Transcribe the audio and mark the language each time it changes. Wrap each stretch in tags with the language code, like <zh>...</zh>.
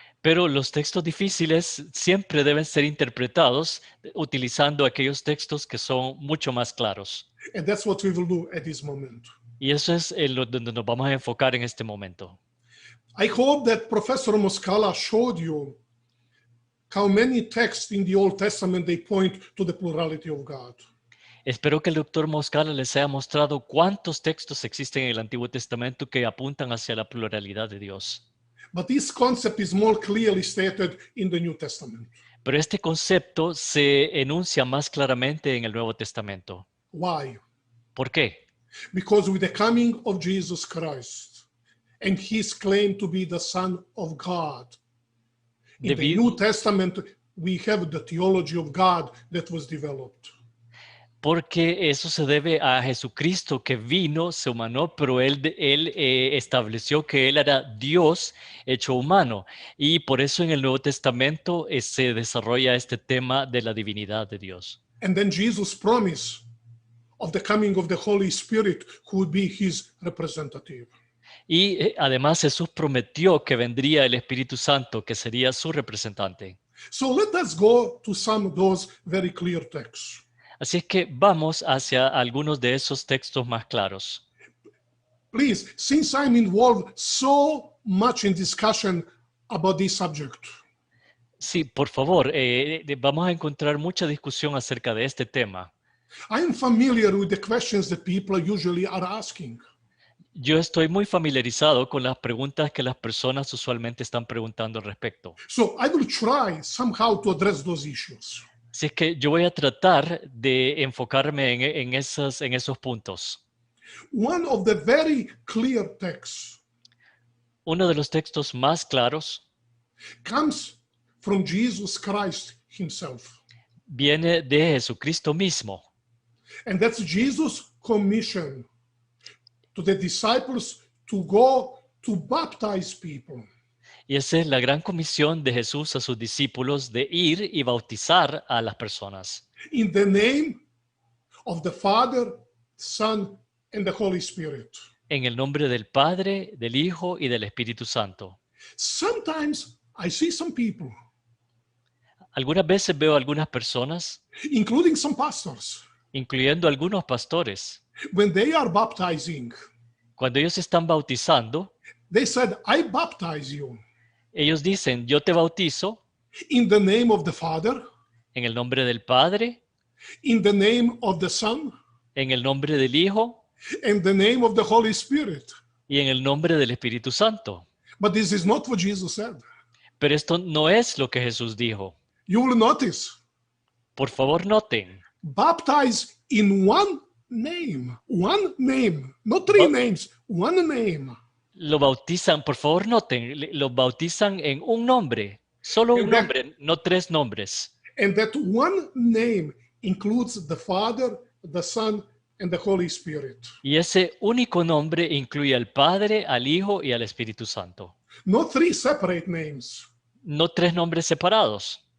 <es>Pero los textos difíciles siempre deben ser interpretados utilizando aquellos textos que son mucho más claros.</es> <en>And that's what we will do at this moment.</en> <es>Y eso es donde nos vamos a enfocar en este momento.</es> <en>I hope that Professor Moscala showed you how many texts in the Old Testament they point to the plurality of God.</en> <es>Espero que el doctor Moscala les haya mostrado cuántos textos existen en el Antiguo Testamento que apuntan hacia la pluralidad de Dios.</es> <en>But this concept is more clearly stated in the New Testament.</en> <es>Pero este concepto se enuncia más claramente en el Nuevo Testamento.</es> <en>Why?</en> <es>¿Por qué?</es> <en>Because with the coming of Jesus Christ and his claim to be the Son of God, in the New Testament we have the theology of God that was developed.</en> <es>Porque eso se debe a Jesucristo que vino, se humanó, pero él estableció que él era Dios hecho humano. Y por eso en el Nuevo Testamento se desarrolla este tema de la divinidad de Dios.</es> <en>And then Jesus' promise of the coming of the Holy Spirit who would be his representative.</en> <es>Y además Jesús prometió que vendría el Espíritu Santo, que sería su representante.</es> <en>So let us go to some of those very clear texts.</en> <es>Así es que vamos hacia algunos de esos textos más claros.</es> <en>Please, since I'm involved so much in discussion about this subject,</en> <es>Sí, por favor, vamos a encontrar mucha discusión acerca de este tema.</es> <en>I am familiar with the questions that people usually are asking.</en> <es>Yo estoy muy familiarizado con las preguntas que las personas usualmente están preguntando al respecto.</es> <en>So I will try somehow to address those issues.</en> <es>Así es que yo voy a tratar de enfocarme en esos puntos.</es> <en>One of the very clear texts</en> <es>Uno de los textos más claros</es> <en>comes from Jesus Christ himself.</en> <es>viene de Jesucristo mismo.</es> <en>And that's Jesus' commission to the disciples to go to baptize people.</en> <es>Y esa es la gran comisión de Jesús a sus discípulos de ir y bautizar a las personas.</es> <en>In the name of the Father, Son, and the Holy Spirit.</en> <es>En el nombre del Padre, del Hijo y del Espíritu Santo.</es> <en>Sometimes I see some people,</en> <es>Algunas veces veo a algunas personas,</es> <en>including some pastors,</en> <es>incluyendo algunos pastores,</es> <en>when they are baptizing,</en> <es>cuando ellos están bautizando,</es> <en>they said, I baptize you.</en> <es>Ellos dicen, yo te bautizo</es> <en>in the name of the Father,</en> <es>en el nombre del Padre,</es> <en>in the name of the Son,</en> <es>en el nombre del Hijo</es> <en>and the name of the Holy Spirit.</en> <es>y en el nombre del Espíritu Santo.</es> <en>But this is not what Jesus said.</en> <es>Pero esto no es lo que Jesús dijo.</es> <en>You will notice,</en> <es>Por favor, noten.</es> <en>baptize in one name, not three names, one name.</en> <es>Lo bautizan, por favor, noten, lo bautizan en un nombre, solo un nombre, no tres nombres.</es> <en>And that one name includes the Father, the Son, and the Holy Spirit.</en> <es>Y ese único nombre incluye al Padre, al Hijo y al Espíritu Santo.</es> <en>Not three separate names.</en> <es>No tres nombres separados.</es>